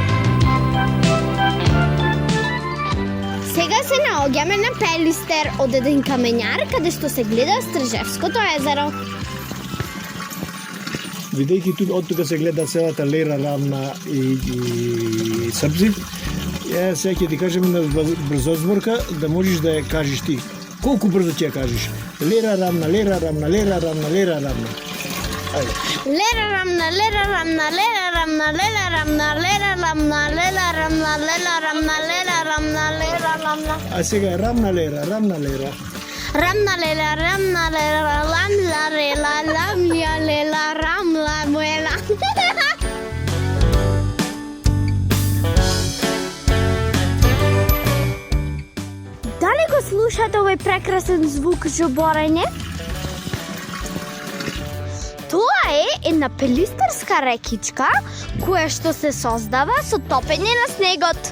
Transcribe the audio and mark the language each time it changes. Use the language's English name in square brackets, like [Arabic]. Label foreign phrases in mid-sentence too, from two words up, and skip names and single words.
[Macedonian] Сега се наоѓаме на Пелистер, од еден камењар каде што се гледа Стржевското езеро. Видејќи од тука се гледа целата Лера, Рамна и Србзи, сега ќе ти кажем една брзозборка да можеш да ја кажеш ти. Колку брзо ќе ја кажеш? Лера, Рамна, Лера, Рамна, Лера, Рамна, Лера, Рамна. Ајде. Лера рамна, лера рамна, лера рамна, лера рамна, лера рамна, лера рамна, лера рамна, лера рамна, лера рамна. А сега Рамна, Лера, Рамна, Лера. Рамна лера, рамна лера, ламла рела, ламја лела, рамла муела. Дали го слушате овој прекрасен звук жоборење? Тоа е една пелистерска рекичка која што се создава со топење на снегот.